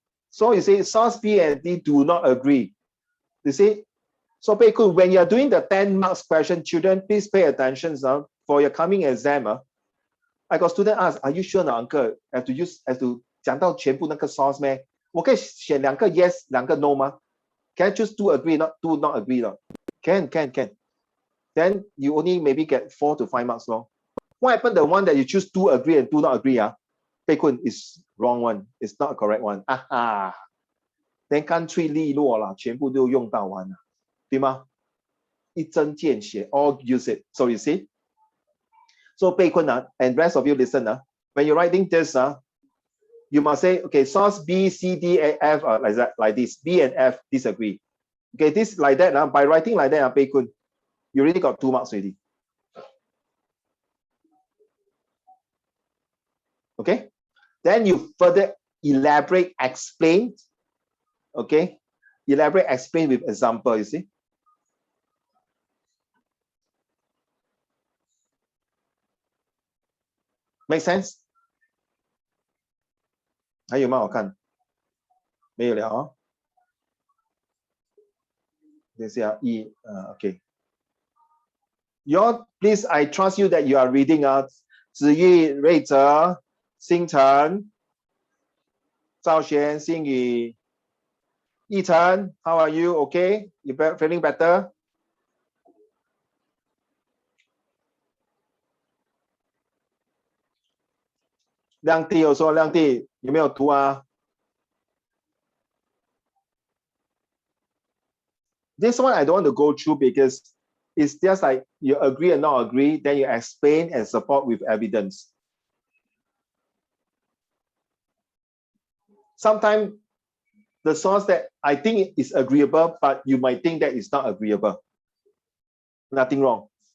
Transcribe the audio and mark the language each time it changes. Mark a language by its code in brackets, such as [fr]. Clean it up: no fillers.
[en] So you say source B and D do not agree. You see? So Pei Kun, when you're doing the 10 marks question, children, please pay attention for your coming exam. I got student ask, are you sure, uncle? Have to [zh] 讲到全部那个 source 咩？我可以选两个 yes， 两个 no 吗？ [en] Can I choose two agree, two not agree? Can. Then you only maybe get 4 to 5 marks. What happened the one that you choose two agree and two not agree? Pei Kun is wrong one. It's not a correct one. [zh] Then 干脆利落啦，全部都用到完了，对吗？一针见血 [en] all use it. So you see? So Pei Kun and rest of you listen. When you're writing this, you must say, okay, source B, C, D, A, F like this. B and F disagree. Okay, this like that. By writing like that, Pei Kun, you already got 2 marks already. Okay? Then you further elaborate, explain. Okay? Elaborate, explain with example, you see? Make sense? [zh] 还有吗？我看没有了哦。等一下okay. [en] Please, I trust you that you are reading. 子玉、瑞哲、星辰、赵璇、星宇、奕晨 how are you? Okay? You feeling better? [zh] 亮弟有说，亮弟有没有图啊？ [en] This one I don't want to go through because it's just like you agree and not agree, then you explain and support with evidence. Sometimes the source that I think is agreeable, but you might think that it's not agreeable. Nothing wrong.